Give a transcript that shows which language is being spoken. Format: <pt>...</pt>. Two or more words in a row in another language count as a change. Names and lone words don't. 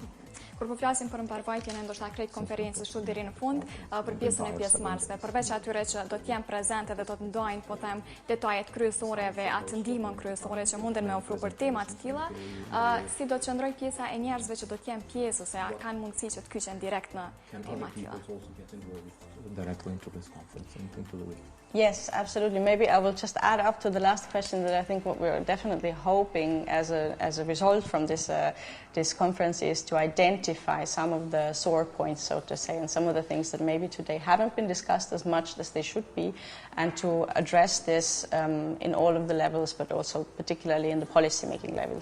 <sq>Kur po flasim për mbarvajtjen e ndoshta krejt konferencës kështu deri në fund, për pjesën e pjesëmarrësve, përveç atyre që do të jenë prezente dhe do të ndajnë, po them, detajet kryesore dhe atë ndihmën kryesore që munden me ofru për tema të tilla, si do të qëndroj pjesa e njerëzve që do të jenë pjesë ose kanë mundësi që të kyqen direkt në tema të tilla.</sq> <en>Directly into this conference and into the week. Yes, absolutely. Maybe I will just add up to the last question that I think what we're definitely hoping as a result from this conference is to identify some of the sore points, so to say, and some of the things that maybe today haven't been discussed as much as they should be, and to address this in all of the levels, but also particularly in the policy-making level.</en>